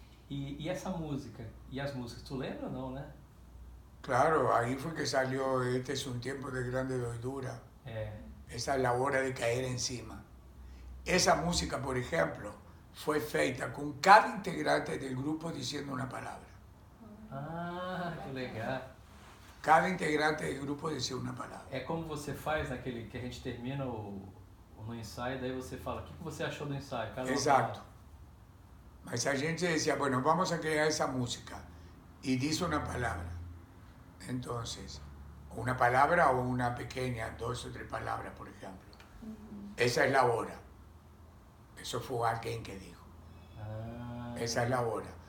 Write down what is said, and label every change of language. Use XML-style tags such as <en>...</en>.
<pt>E essa música, e as músicas, tu lembra ou não, né?</pt> <es>Claro, ahí fue que salió Este es un tiempo de grande doidura. Esa es la hora de caer encima. Esa música, por ejemplo, fue feita con cada integrante del grupo diciendo una palabra.</es> <pt>Ah, que legal.</pt> <es>Cada integrante del grupo decía una palabra.</es> <pt>É como você faz naquele que a gente termina no ensaio, daí você fala, o que você achou do ensaio?</pt> <es>Cada Exacto. Mas a gente decía, bueno, vamos a crear esa música. Y dice una palabra. Entonces, una palabra o una pequeña, 2 o 3 palabras, por ejemplo. Esa es la hora. Eso fue alguien que dijo. Esa es la hora.</es>